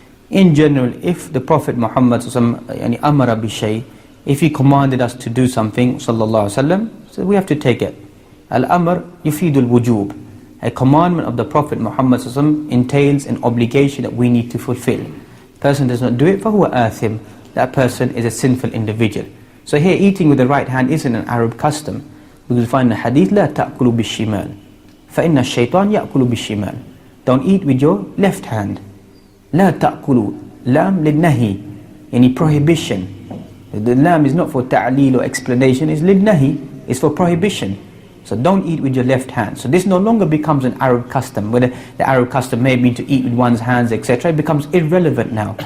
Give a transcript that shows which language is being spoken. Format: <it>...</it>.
<en>In general, if the Prophet Muhammad</en> <ar>amara bi shay,</ar> <en>if he commanded us to do something, sallallahu alaihi wasallam, so we have to take it.</en> <ar>Al-amr yufidul wujub.</ar> <en>A commandment of the Prophet Muhammad entails an obligation that we need to fulfill. Person does not do it,</en> <ar>فَهُوَ آثِم.</ar> <en>That person is a sinful individual. So here, eating with the right hand isn't an Arab custom. We will find the hadith, لَا تَأْكُلُوا بِالشِّمَالِ فَإِنَّ الشَّيْطَانِ يَأْكُلُ بِالشِّمَالِ. Don't eat with your left hand.</en> <ar>لَا تَأْكُلُوا. Lam lidnahi.</ar> <en>Any prohibition. The lam is not for ta'leel or explanation, it's lidnahi. It's for prohibition. So don't eat with your left hand. So this no longer becomes an Arab custom. Whether the Arab custom may be to eat with one's hands, etc. It becomes irrelevant now.</en>